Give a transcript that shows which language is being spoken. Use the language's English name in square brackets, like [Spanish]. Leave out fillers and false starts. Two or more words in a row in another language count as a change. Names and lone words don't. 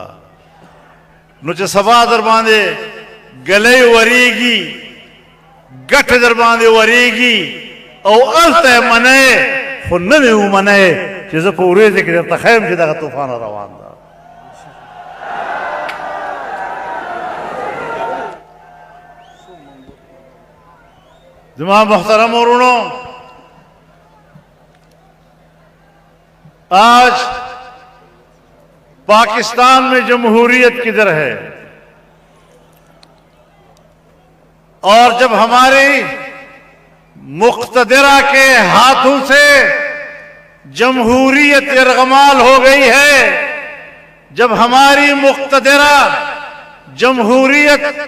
[Pashto] نو چې سبا در باندې ګلۍ ورېږي، ګټه در باندې ورېږي او هلته یې منئ، خو نه مې ومنئ چې زه په ورېځې کې درته ښیم چې دغه طوفان روان ده. زما محترم ورونو، [Urdu] آج پاکستان میں جمہوریت کدھر ہے؟ اور جب ہماری مقتدرہ کے ہاتھوں سے جمہوریت ارغمال ہو گئی ہے، جب ہماری مقتدرہ جمہوریت